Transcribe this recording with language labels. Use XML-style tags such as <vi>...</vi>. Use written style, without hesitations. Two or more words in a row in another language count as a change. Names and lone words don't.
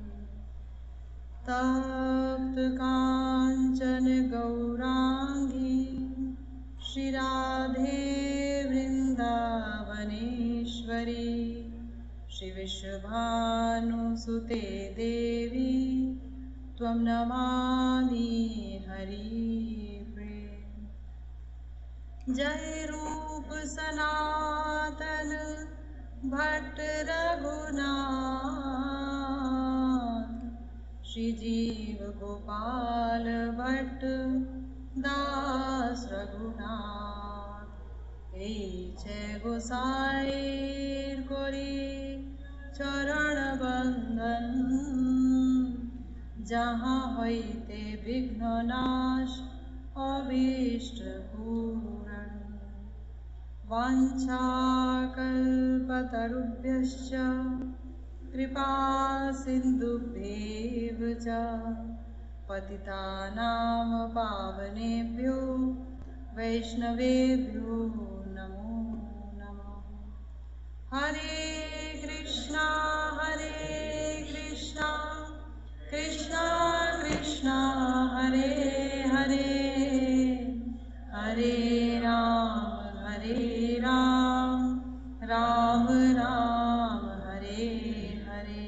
<sa>तप्त कांचन गौरांगी श्री राधे वृंदावनेश्वरी श्री विश्वभानुसुते देवी त्वं नमामि हरिप्रिये। जय रूप सनातन भट्ट रघुनाथ श्री जीव गोपाल भट्ट दास रघुनाथ।</sa> <bn>এই যে গোসাইর করি চরণ বন্দন যাহা হইতে বিঘ্ন নাশ অভীষ্ট পূরণ।</bn> <sa>वाञ्छाकल्पतरुभ्यश्च कृपा सिन्धुभ्येव च पतितानां पावनेभ्यो वैष्णवेभ्यो नमो नमः। हरे कृष्णा कृष्णा कृष्णा हरे हरे हरे राम राम राम हरे हरे।</sa>